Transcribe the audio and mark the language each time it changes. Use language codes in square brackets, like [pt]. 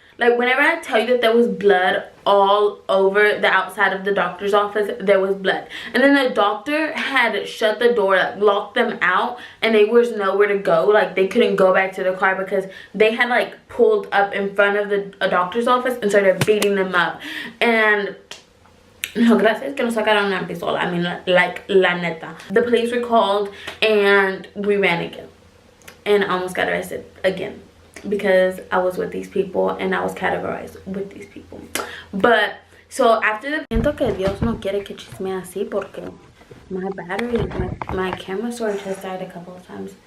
[en] Like, whenever I tell you that there was blood all over the outside of the doctor's office, there was blood. And then the doctor had shut the door, like locked them out, and they was nowhere to go. Like, they couldn't go back to the car because they had like pulled up in front of the doctor's office and started beating them up. [es] And no, gracias que nos sacaron una pistola. [en] I mean, like, [es] la neta. [en] The police were called and we ran again. And I almost got arrested again because I was with these people and I was categorized with these people. But, so after the... [es] Siento que Dios no quiere que chisme así porque [en] my battery, my camera storage has died a couple of times.